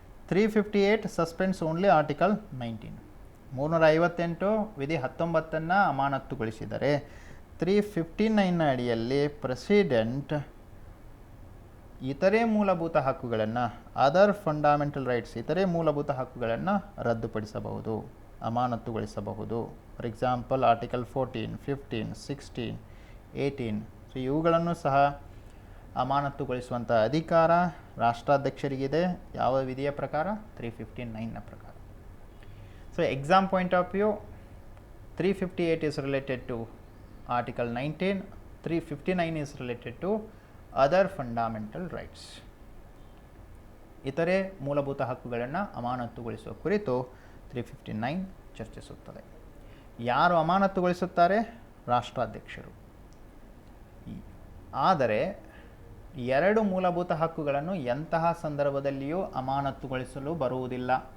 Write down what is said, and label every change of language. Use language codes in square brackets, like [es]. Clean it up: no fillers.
[en] 358 suspends only article 19. [kn] 358 ವಿಧಿ 19ನ್ನು ಅಮಾನತುಗೊಳಿಸಿದರೆ 359ನ ಅಡಿಯಲ್ಲಿ president ಇತರೆ ಮೂಲಭೂತ ಹಕ್ಕುಗಳನ್ನು, [en] other fundamental rights, [kn] ಇತರೆ ಮೂಲಭೂತ ಹಕ್ಕುಗಳನ್ನು ರದ್ದುಪಡಿಸಬಹುದು, ಅಮಾನತುಗೊಳಿಸಬಹುದು. [en] For example article 14, 15, 16, 18. [kn] ಸೊ ಇವುಗಳನ್ನು ಸಹ ಅಮಾನತುಗೊಳಿಸುವಂಥ ಅಧಿಕಾರ ರಾಷ್ಟ್ರಾಧ್ಯಕ್ಷರಿಗಿದೆ. ಯಾವ ವಿಧಿಯ ಪ್ರಕಾರ? 359ನ ಪ್ರಕಾರ. [en] So exam point of view 358 is related to Article 19, 359 is related to other fundamental rights. [kn] ಇತರೆ ಮೂಲಭೂತ ಹಕ್ಕುಗಳನ್ನು ಅಮಾನತುಗೊಳಿಸುವ ಕುರಿತು 359 ಚರ್ಚಿಸುತ್ತದೆ. ಯಾರು ಅಮಾನತುಗೊಳಿಸುತ್ತಾರೆ? ರಾಷ್ಟ್ರಾಧ್ಯಕ್ಷರು. ಆದರೆ ಎರಡು ಮೂಲಭೂತ ಹಕ್ಕುಗಳನ್ನು ಎಂತಹ ಸಂದರ್ಭದಲ್ಲಿಯೂ ಅಮಾನತುಗೊಳಿಸಲು ಬರುವುದಿಲ್ಲ.